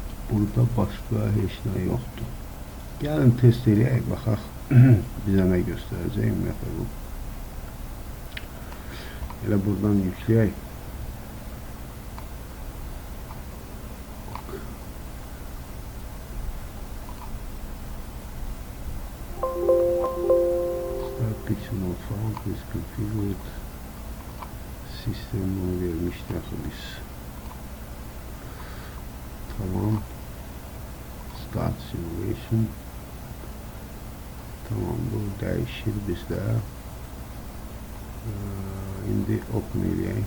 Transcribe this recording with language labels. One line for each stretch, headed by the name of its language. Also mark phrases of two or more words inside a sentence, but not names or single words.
Azerbaijani: Burada başqa heç nə yoxdur. Gəlin test eləyək, baxaq bizə nə göstərəcək ümumiyyətlə bu. Elə buradan yükləyək.
English: Start picture not found, is configured.
Azerbaijani: Sistem bunu vermişdi axı biz.
English: Tamam. Start simulation.
Azerbaijani: Tamam, bu dəyişir bizdə. İndi open eləyək.